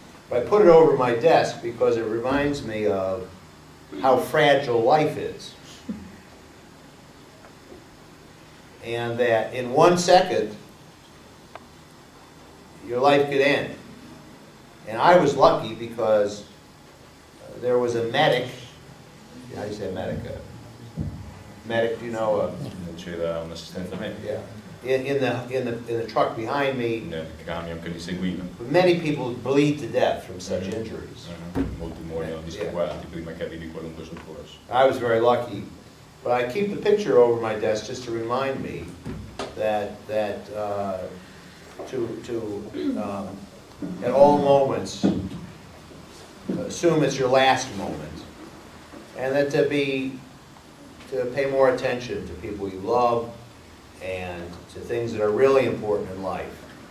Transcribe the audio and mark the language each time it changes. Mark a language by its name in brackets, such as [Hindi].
[English] But I put it over my desk because it reminds me of how fragile life is. And that in 1 second, your life could end. And I was lucky because there was a medic. How do you say medic? Medic, do you know? [Italian] C'era un'assistenza medica. [English] Yeah. In the truck behind me. [Italian] Nel camion che li seguiva. [English] Many people bleed to death from such injuries. [Italian] Molti muoiono dissequati prima che arrivi qualunque soccorso. [English] I was very lucky, but I keep the picture over my desk just to remind me that at all moments assume it's your last moment, and that to pay more attention to people you love and to things that are really important in life.